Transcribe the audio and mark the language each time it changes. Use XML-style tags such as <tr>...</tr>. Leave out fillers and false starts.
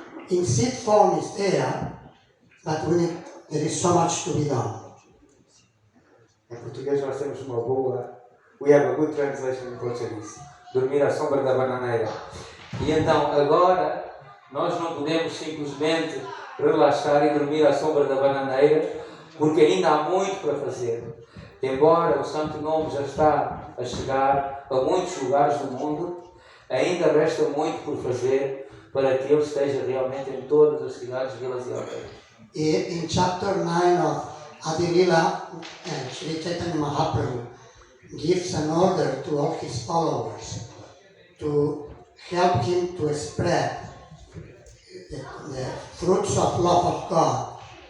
<en>In seed form is there, but there is so much to be done.</en> <pt>Em português nós temos uma boa,</pt> <en>we have a good translation in Portuguese,</en> <pt>dormir à sombra da bananeira. E então agora nós não podemos simplesmente relaxar e dormir à sombra da bananeira, porque ainda há muito para fazer. Embora o santo nome já está a chegar a muitos lugares do mundo, ainda resta muito por fazer para que ele esteja realmente em todas as cidades, vilas e aldeias.</pt> <en>In chapter 9 of Adilila, Sri Chaitanya Mahaprabhu gives an order to all his followers to help him to spread the fruits of love of God.</en>